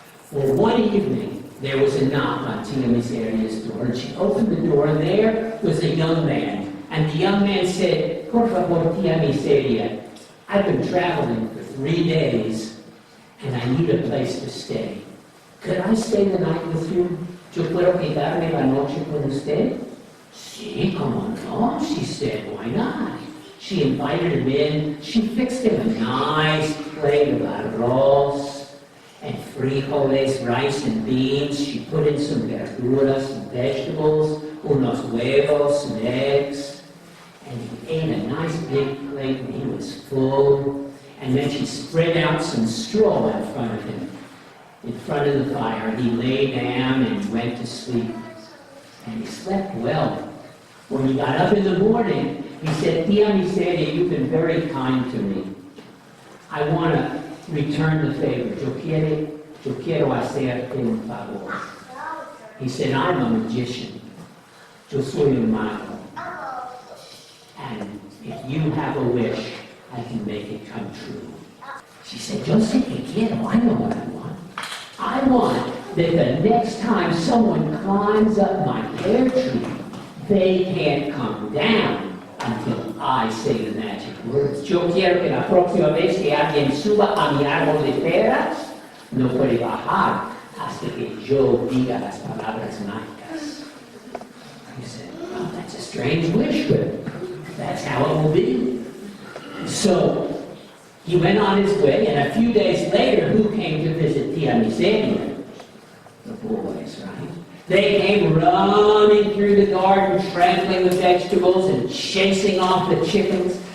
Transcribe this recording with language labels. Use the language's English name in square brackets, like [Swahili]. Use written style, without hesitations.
[English] Well, one evening, there was a knock on Tia Misera's door, and she opened the door, and there was a young man. And the young man said, [Spanish] "Por favor, [English] Tia Misera, I've been traveling for 3 days, and I need a place to stay. Could I stay the night with you? [Spanish] Yo puedo quedarme la noche con usted?" "Sí, como no," [English] she said, "why not?" She invited him in. She fixed him a nice plate of arroz and frijoles, rice and beans. She put in some [Spanish] verduras, [English] some vegetables, [Spanish] unos huevos, [English] some eggs. And he ate a nice big plate and he was full. And then she spread out some straw in front of him, in front of the fire. He lay down and went to sleep. And he slept well. When he got up in the morning, he said, "Tia Misera, you've been very kind to me. I want to return the favor. [Spanish] Yo quiero hacerte un favor." [English] He said, "I'm a magician. [Spanish] Yo soy un mago. [English] And if you have a wish, I can make it come true." She said, [Spanish] "Yo sé que quiero. [English] I know what I want. I want that the next time someone climbs up my pear tree, they can't come down until I say the magic words. [Spanish] Yo quiero que la próxima vez que alguien suba a mi árbol de peras, no puede bajar hasta que yo diga las palabras mágicas." [English] He said, "Well, that's a strange wish, but that's how it will be." So he went on his way, and a few days later, who came to visit Tia Misera? The boys, right? They came running through the garden, trampling the vegetables and chasing off the chickens.